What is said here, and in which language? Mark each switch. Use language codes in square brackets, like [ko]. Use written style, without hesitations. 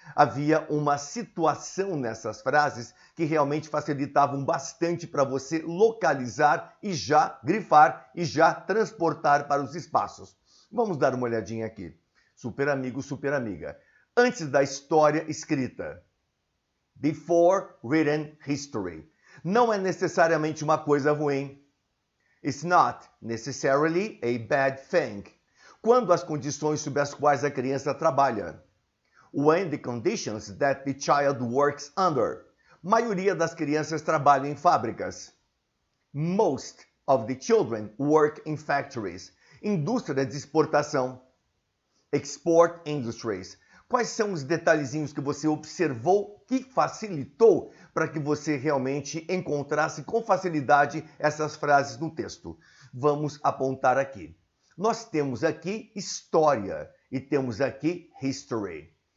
[pt] Havia uma situação nessas frases que realmente facilitavam bastante para você localizar e já grifar e já transportar para os espaços. Vamos dar uma olhadinha aqui. Super amigo, super amiga. Antes da história escrita. [en] Before written history. [pt] Não é necessariamente uma coisa ruim. [en] It's not necessarily a bad thing. [pt] Quando as condições sob as quais a criança trabalha. [en] When the conditions that the child works under. [pt] Maioria das crianças trabalham em fábricas. [en] Most of the children work in factories. [pt] Indústria de exportação. [en] Export industries. [pt] Quais são os detalhezinhos que você observou que facilitou para que você realmente encontrasse com facilidade essas frases no texto? Vamos apontar aqui. Nós temos aqui história e temos aqui history.